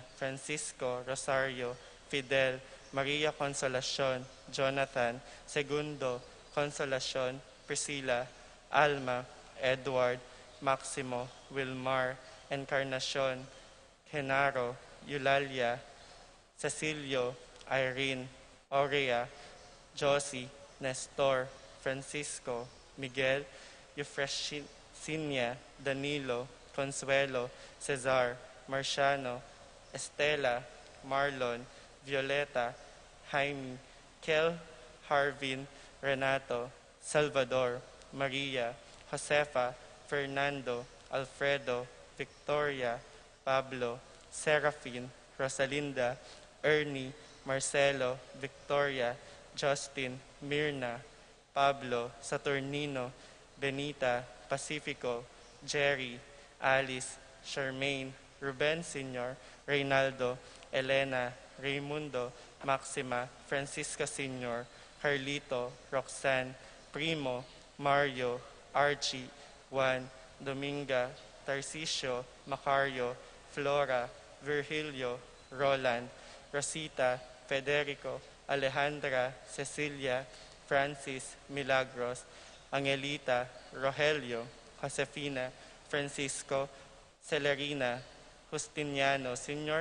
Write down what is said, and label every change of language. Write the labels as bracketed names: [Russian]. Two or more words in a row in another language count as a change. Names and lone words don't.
[Filipino] Francisco, Rosario, Fidel, Maria Consolacion, Jonathan, Segundo, Consolacion, Priscilla, Alma, Edward, Maximo, Wilmar, Encarnacion, Genaro, Eulalia, Cecilio, Irene, Aurea, Josie, Nestor, Francisco, Miguel, Eufrasinia, Danilo, Consuelo, Cesar, Marciano, Estela, Marlon, Violeta, Jaime, Kel, Harvin, Renato, Salvador, Maria, Josefa, Fernando, Alfredo, Victoria, Pablo, Serafin, Rosalinda, Ernie, Marcelo, Victoria, Justin, Mirna, Pablo, Saturnino, Benita, Pacifico, Jerry, Alice, Charmaine, Ruben Sr., Reynaldo, Elena, Raimundo, Maxima, Francisca Sr., Carlito, Roxanne, Primo, Mario, Archie, Juan, Dominga, Tarcisio, Macario, Flora, Virgilio, Roland, Rosita, Federico, Alejandra, Cecilia, Francis, Milagros, Angelita, Rogelio, Josefina, Francisco, Celerina, Justiniano Sr.